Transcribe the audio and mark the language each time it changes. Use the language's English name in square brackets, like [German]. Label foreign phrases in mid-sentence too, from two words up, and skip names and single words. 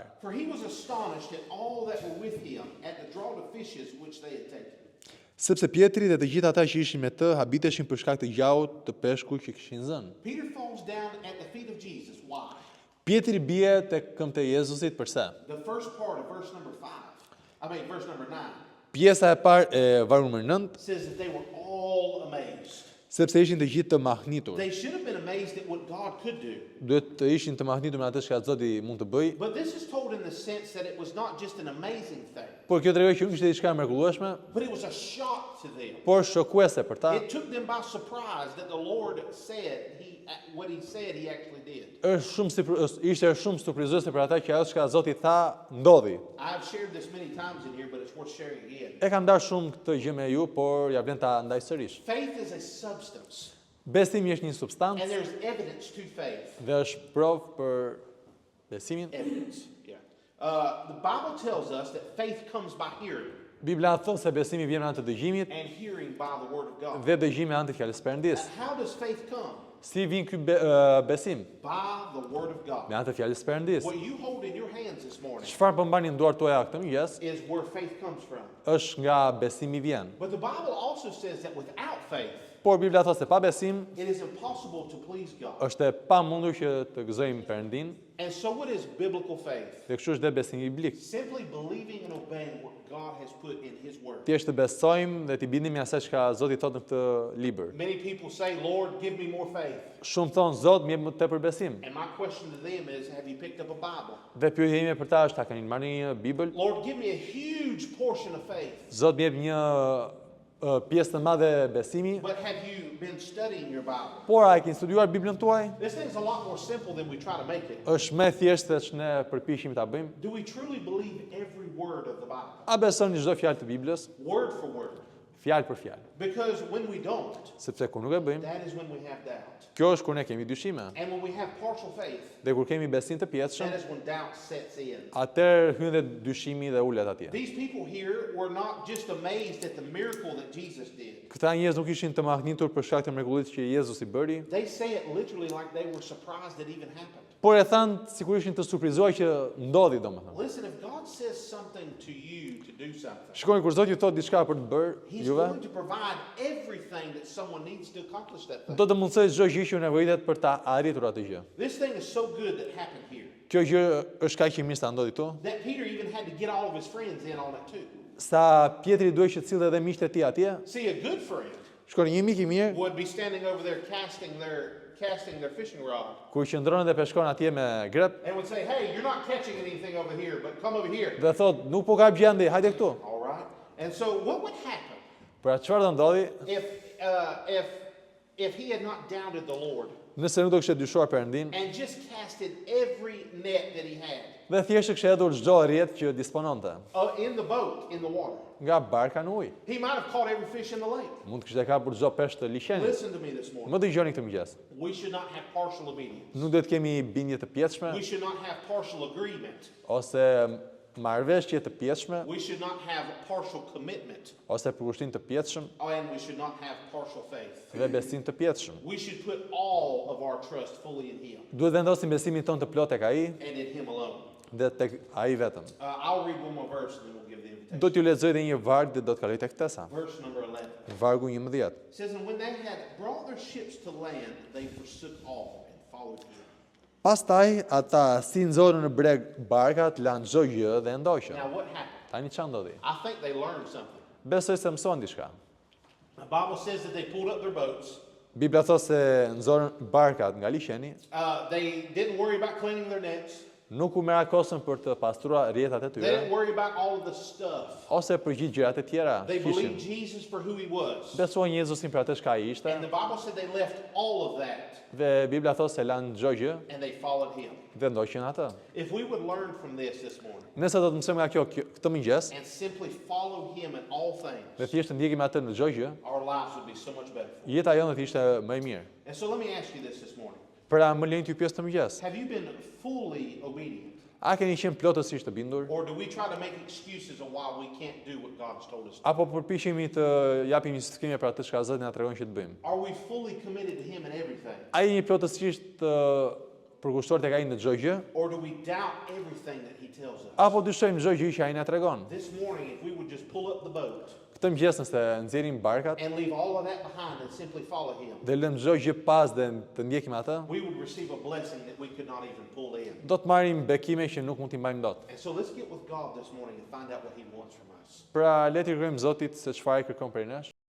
[English] For he was astonished at all that were with him, at the draught of fishes which they had taken. [Albanian] Sepse Pietri dhe të gjithë ata që ishin me të habiteshin për shkak të gjahut të peshku që kishin zënë. [English] Peter falls down at the feet of Jesus. Why? [Albanian] Pietri bie tek këmbët e Jezusit përse? [English] The first part of verse number 9, [Albanian] Pjesa e parë e vargu numër 9, [English] says that they were all amazed. [Albanian] sepse ishin të gjithë të mahnitur. [English] They should have been amazed at what God could do. [Albanian] Duhet të ishin të mahnitur me atë që Zoti mund të bëjë, [English] But this is told in the sense that it was not just an amazing thing, [Albanian] por kjo tregon që nuk ishte diçka e mrekullueshme, [English] but it was a shock to them. [Albanian] por shokuese për ta. [English] It took them by surprise that the Lord said what he said he actually did. [Albanian] Ishte shumë surprizuese për ata që ajo çka Zoti tha ndodhi. [English] I've shared this many times in here, but it's worth sharing again. [Albanian] E kam ndarë shumë këtë gjë me ju, por ja vlen ta ndaj sërish. [English] Faith is a substance, [Albanian] Besimi është një [English] and [Albanian] substancë [English] there's evidence to faith. [Albanian] dhe është provë për besimin. [English] Evidence, yeah. The Bible tells us that faith comes by hearing, [Albanian] Bibla thon se besimi vjen me anë të dëgjimit [English] and hearing by the word of God. [Albanian] dhe dëgjimi me anë të fjalës Perëndis. [English] How does faith come? [Albanian] Si vjen ky besim? [English] By the word of God. [Albanian] Me anë të fjalës Perëndis. [English] What you hold in your hands this morning [Albanian] Çfarë po mbani në duart tuaja këtë mëngjes? [English] is where faith comes from. [Albanian] Është nga besimi vjen. [English] But the Bible also says that without faith, [Albanian] Por Bibla thot se pa besim [English] it is impossible to please God. [Albanian] është e pamundur që të gëzojmë Perëndin, [English] And so what is biblical faith? [Albanian] dhe kështu është dhe besimi biblik. [English] Simply believing and obeying what God has put in his word. [Albanian] Thjesht të besojmë dhe të bindemi asaj çka Zoti thot në këtë libër. [English] Many people say, "Lord, give me more faith." [Albanian] Shumë thon Zot, më jep më tepër besim. [English] And my question to them is, have you picked up a Bible? [Albanian] Dhe pyetja ime për ta është, a keni marrë një Bibël? [English] Lord, give me a huge portion of faith. [Albanian] Zot më jep një pjesë të madhe besimi, [English] But have you been studying your Bible? [Albanian] por a e keni studiuar Biblën tuaj? [English] This thing's a lot more simple than we try to make it. [Albanian] Është më thjesht se ç'ne përpiqemi ta bëjmë. [English] Do we truly believe every word of the Bible? [Albanian] A besoni çdo fjalë të Biblës, [English] Word for word? [Albanian] fjalë për fjalë? [English] Because when we don't, [Albanian] Sepse kur nuk e bëjmë, [English] that is when we have doubt. [Albanian] kjo është kur ne kemi dyshime. [English] And when we have partial faith, [Albanian] Dhe kur kemi besim të pjetshëm, [English] that is when doubt sets in. [Albanian] atëherë hyn dhe dyshimi dhe ulet atje. [English] These people here were not just amazed at the miracle that Jesus did. [Albanian] Këta njerëz nuk ishin të mahnitur për shkak të mrekullisë që Jezusi bëri, [English] They say it literally like they were surprised it even happened. [Albanian] por e thanë sikur ishin të surprizuar që ndodhi domethënë. [English] Listen, if God says something to you to do something, [Albanian] Shikoni kur Zoti ju thot diçka për të bërë [English] He's [Albanian] juve, [English] going to provide everything that someone needs to accomplish that thing. [Albanian] do të mundsoj çdo gjë që ju nevojitet për ta arritur atë gjë. [English] This thing is so good that happened here [Albanian] Kjo gjë është kaq e mirë sa ndodhi këtu, [English] that Peter even had to get all of his friends in on it too. [Albanian] sa Pietri duhej që të sillte edhe miqtë e tij atje. [English] See, a good friend [Albanian] Shikoni, një mik i mirë [English] would be standing over there casting casting their fishing rod [Albanian] kur qëndronin dhe peshkon atje me grep [English] and would say, hey, you're not catching anything over here, but come over here. [Albanian] dhe thot, nuk po ka gjendje, hajde këtu. [English] All right. And so what would happen [Albanian] Pra çfarë do ndodhi [English] if he had not doubted the Lord [Albanian] nëse nuk do kishte dyshuar Perëndin [English] and just casted every net that he had [Albanian] dhe thjesht kishte hedhur çdo rrjet që dispononte [English] in the boat, in the water? [Albanian] nga barka në ujë. [English] He might have caught every fish in the lake. [Albanian] Mund të kishte kapur çdo peshk të liçenit. [English] Listen to me this morning. [Albanian] Më dëgjoni këtë mëngjes. [English] We should not have partial obedience. [Albanian] Nuk duhet kemi bindje të pjetshme [English] We should not have partial agreement. [Albanian] ose marrëveshje të pjetshme [English] We should not have partial commitment. [Albanian] ose përkushtim të pjetshëm [English] And we should not have partial faith. [Albanian] dhe besim të pjetshëm. [English] We should put all of our trust fully in him [Albanian] Duhet vendosim besimin tonë të plot tek ai [English] and in him alone. [Albanian] dhe tek ai vetëm. [English] I'll read one more verse and then we'll give the invitation. [Albanian] Do t'ju lexoj edhe një varg dhe do të kaloj tek tesa. [English] Verse number 11. [Albanian] Vargu 11. [English] It says, and when they had brought their ships to land, they forsook all and followed him. [Albanian] Pastaj ata si nxorën në breg barkat, lanë çdo gjë dhe ndoqën. [English] Now what happened? [Albanian] Tani çfarë ndodhi? [English] I think they learned something. [Albanian] Besoj se mëson diçka. [English] The Bible says that they pulled up their boats. [Albanian] Bibla thot se nxorën barkat nga liçeni, [English] They didn't worry about cleaning their nets. [Albanian] nuk u merakosën për të pastruar rrjetat e [English] They [Albanian] tyre [English] didn't worry about all of the stuff. [Albanian] ose për gjithë gjërat e tjera. [English] They believed [Albanian] Kishin [English] Jesus for who he was. [Albanian] besuan Jezusin për atë çka ai ishte [English] And the Bible said they left all of that [Albanian] dhe Bibla thot se lanë çdo gjë [English] and they followed him. [Albanian] dhe ndoqën atë. [English] If we would learn from this morning [Albanian] Nëse do të mësojmë nga këtë mëngjes [English] and simply follow him in all [Albanian] dhe [English] things, [Albanian] thjesht të ndjekim atë në çdo gjë, [English] our lives would be so much better. [Albanian] jeta jonë do të ishte më e mirë. [English] And so let me ask you this morning. [Albanian] Pra më lejnë t'ju pyes të mëngjes. [English] Have you been fully obedient? [Albanian] A keni qenë plotësisht të bindur? [English] Or do we try to make excuses of why we can't do what God has told us to? [Albanian] Apo përpiqemi të japim justifikime për atë çka Zoti na tregon që të bëjmë? [English] Are we fully committed to him in everything? [Albanian] A jeni plotësisht të përkushtuar tek ai në çdo gjë? [English] Or do we doubt everything that he tells us? [Albanian] Apo dyshojmë çdo gjë që ai na tregon? [English] This morning, if we would just pull up the boat [Albanian] Këtë mëngjes nëse nxjerrim barkat [English] and leave all of that behind and simply follow him, [Albanian] dhe lëmë çdo gjë pas dhe të ndjekim atë, [English] we would receive a blessing that we could not even pull in. [Albanian] do të marrim bekime që nuk mund t'i mbajmë dot. [English] And so let's get with God this morning and find out what he wants from us. [Albanian] Pra le të kërkojmë Zotit se çfarë kërkon prej nesh.